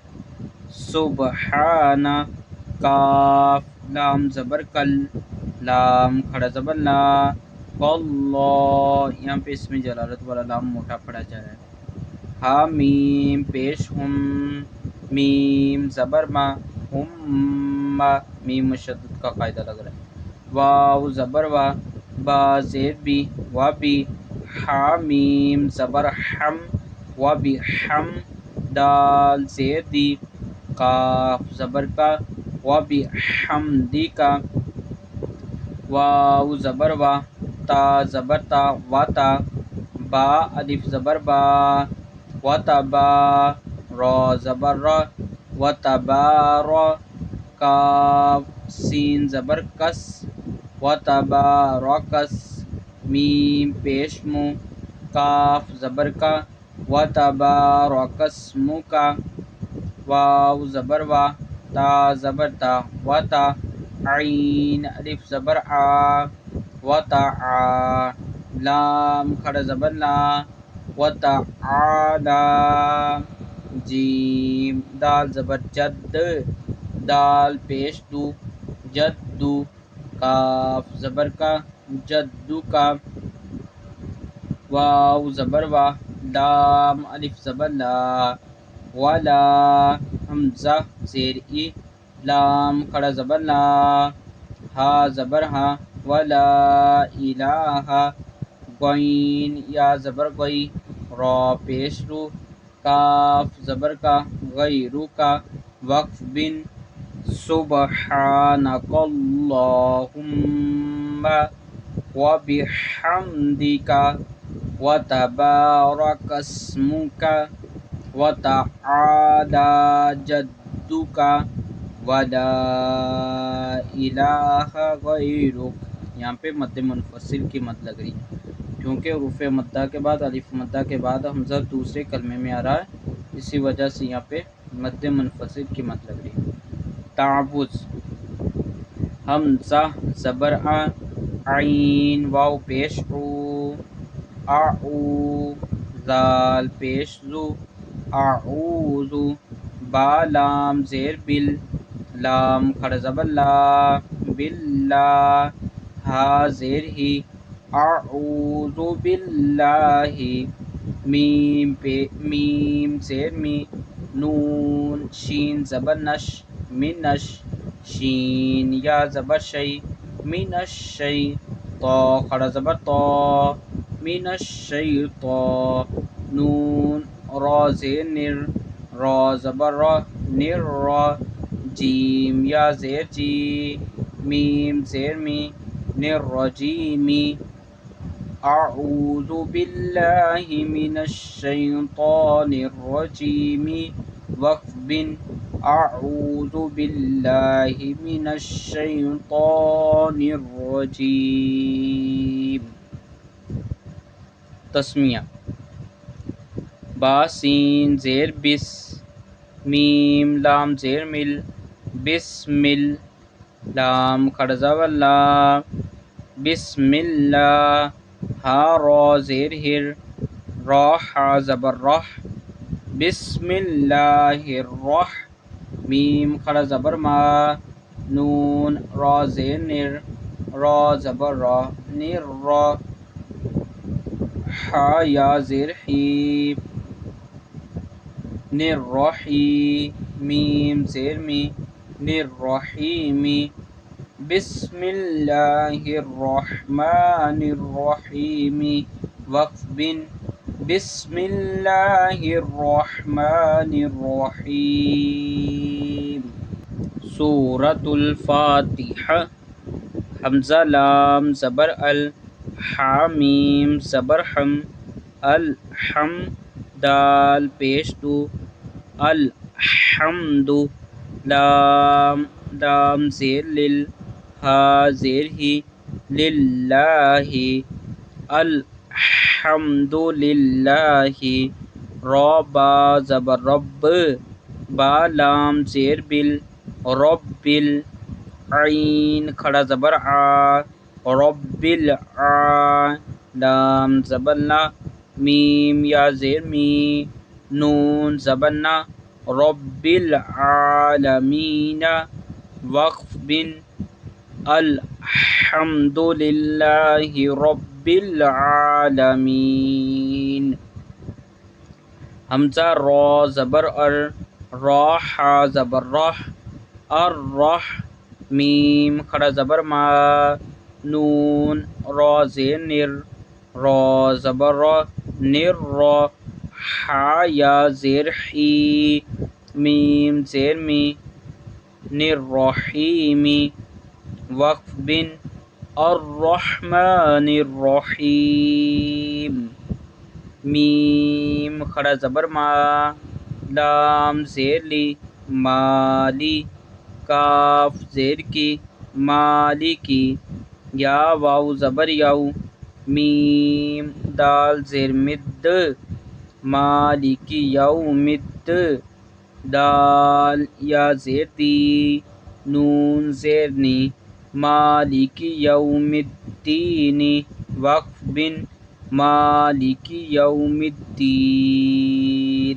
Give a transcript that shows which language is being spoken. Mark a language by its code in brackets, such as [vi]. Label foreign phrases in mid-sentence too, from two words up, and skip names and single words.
[ur] سبحانا، کاف لام زبر کل، لام کھڑا زبر لا، اللہ، یہاں پہ اس میں جلالت والا لام موٹا پڑا جا رہا ہے۔ ہا میم پیش ہم، میم زبر ما، ہم، میم مشدد کا قاعدہ لگ رہا ہے۔ واو زبر وا، با زیر بی، وا بی، ہا میم زبر ہم، وا بی ہم، دال زیر دی، کاف زبر کا، وا بی حمدی کا، واو زبر وا، تا زبر تا، وا تا، با الف زبر با، وا تا با، را زبر را، وا تا با را، کاف سین زبر کس، وا تا با را کس، میم پیش مو، کاف زبر کا، وا تا با را کس مو کا، واو زبر وا، تا زبر تا، وا تا، عین الف زبر آ، وا تا آ، لام کھڑا زبر لا، وا تا آلا، جیم دال زبر جد، دال پیش دو، جدو، کاف زبر کا، جدو کا، واو زبر وا، لام الف زبر لا، ولا، حمزہ زیر ای، لام کھڑا زبر لا، ہا زبر ہا، [ar] ولا الہ، [ur] غین یا زبر غی، را پیش رو، کاف زبر کا، غیرو کا، وقف بن، سبحانک [ar] اللہم وبحمدک وتبارک اسمک وتعالی جدک ولا الہ غیرک۔ [ur] یہاں پہ مد منفصل کی مد لگ رہی ہے، کیونکہ حروف مدہ کے بعد الف مدہ کے بعد حمزہ دوسرے کلمے میں آ رہا ہے، اسی وجہ سے یہاں پہ مد منفصل کی مد لگ رہی ہے۔ تعوذ، حمزہ زبر آ، عین واو پیش او، اعو زال پیش زو، اعوذ، با لام زیر بل، لام کھڑا زبر لا، باللہ، ہا زیر ہی، [ar] اعوذ باللہ، [ur] میم زیر می، نون شین زبر نش، منش، شین یا زبر شی، [ar] من الشی، [ur] طا کھڑا زبر طا، [ar] من الشیطا، [ur] نون را زیر نر، را زبر را، نر را، جیم یا زیر جی، میم زیر می، نر رجیمی، [ar] اعوذ باللہ من الشیطان الرجیم، [ur] وقف بن، [ar] اعوذ باللہ من الشیطان الرجیم۔ [ur] تسمیہ، با سین زیر بس، میم لام زیر مل، بسمل، لام کھڑا زبر لا، [ar] بسم اللہ، [ur] ہا را زیر ہر، را ہا زبر رح، [ar] بسم اللہ الرح، [ur] میم کھڑا زبر ما، نون را زیر نر، را زبر را، نر را، ہا یا زیر حی، نر رحی، میم زیر می، نر رحیمی، [ar] بسم اللہ الرحمن الرحیم، [ur] وقف بن، [ar] بسم اللہ الرحمن الرحیم۔ [ur] سورۃ الفاتحہ، حمزہ لام زبر ال، حامیم زبر حم، الحم، دال پیش دو، الحمد، لام لام زیر لل، ہا زیر ہی، للہ، [ar] الحمد للہ، [ur] را با زبر رب، با لام زیر بل، رب، عین کھڑا زبر آ، [ar] رب العا، [ur] لام زبر لا، میم یا زیر می، نون زبر نا، [ar] رب العالمین، [ur] وقف بن، [ar] الحمد للہ رب العالمین۔ [ur] حمزہ را زبر ار، را ہا زبر رح، الرح، میم کھڑا زبر ما، نون را زیر نر، را زبر را، نر را، ہا یا زیر حی، میم زیر می، نر رحیمی، وقف بن، [ar] الرحمن الرحیم، [ur] میم کھڑا زبر ما، لام زیر لی، مالی، کاف زیر کی، مالکی، یا واو زبر یو، میم دال زیر مد، [ar] مالکی یوم الد، [ur] دال یا زیر دی، نون زیر نی، [ar] مالکی یوم الدین، [ur] وقف بن، [ar] مالکی یوم الدین۔